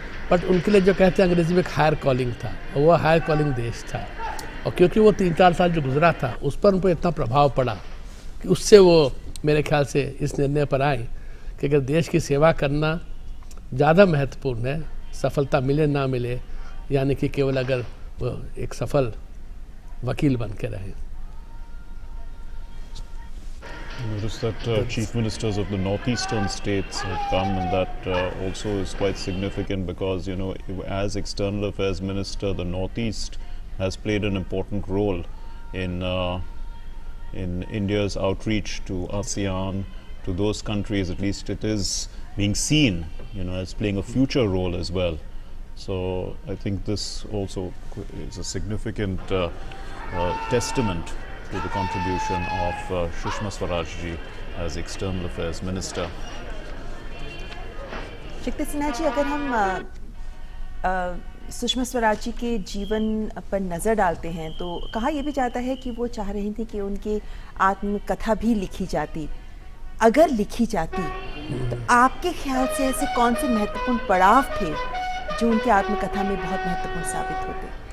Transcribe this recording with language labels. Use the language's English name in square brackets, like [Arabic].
[Hindi] But उनके लिए जो कहते हैं अंग्रेज़ी में एक हायर कॉलिंग था, और वो हायर कॉलिंग देश था, और क्योंकि वो 3-4 साल जो गुजरा था उस पर उन पर इतना प्रभाव पड़ा कि उससे वो मेरे ख्याल से इस निर्णय पर आए कि अगर देश की सेवा करना ज़्यादा महत्वपूर्ण है, सफलता मिले ना मिले, यानी कि केवल अगर वो एक सफल वकील बन के रहे। [English] Notice that chief ministers of the northeastern states have come, and that also is quite significant because, you know, as external affairs minister, the northeast has played an important role in India's outreach to ASEAN, to those countries. At least it is being seen, you know, as playing a future role as well. So I think this also is a significant testament to the contribution of Sushma Swaraj ji as External Affairs Minister. [Hindi] शक्ति सिन्हा जी, अगर हम सुषमा स्वराज जी के जीवन पर नज़र डालते हैं तो कहा यह भी जाता है कि वो चाह रही थी कि उनकी आत्मकथा भी लिखी जाती। अगर लिखी जाती तो आपके ख्याल से ऐसे कौन से महत्वपूर्ण पड़ाव थे जो उनकी आत्मकथा में बहुत महत्वपूर्ण साबित होते?